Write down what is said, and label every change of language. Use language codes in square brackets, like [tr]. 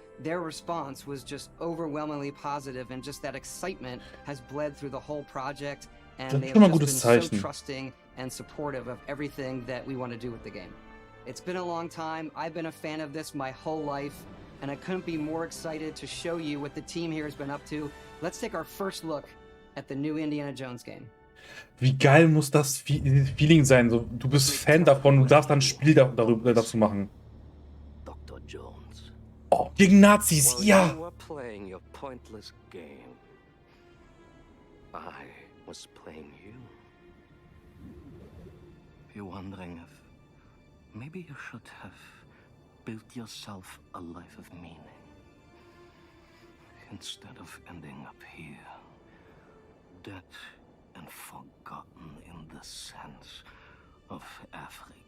[en] Their response was just overwhelmingly positive, and just that excitement has bled through the whole project, and they have just been so trusting and supportive of everything that we want to do with the game. It's been a long time. I've been a fan of this my whole life, and I couldn't be more excited to show you what the team here has been up to. Let's take our first look at the new Indiana Jones game. [de] Wie geil muss das Feeling sein? So, du bist Fan davon, du darfst dann ein Spiel dazu machen. [en] Dr. Jones. [de] Oh, gegen Nazis, ja! [en] You were playing your pointless game. I was playing you. You're wondering if maybe you should have built yourself a life of meaning instead of ending up here, dead and forgotten in the sense of Africa.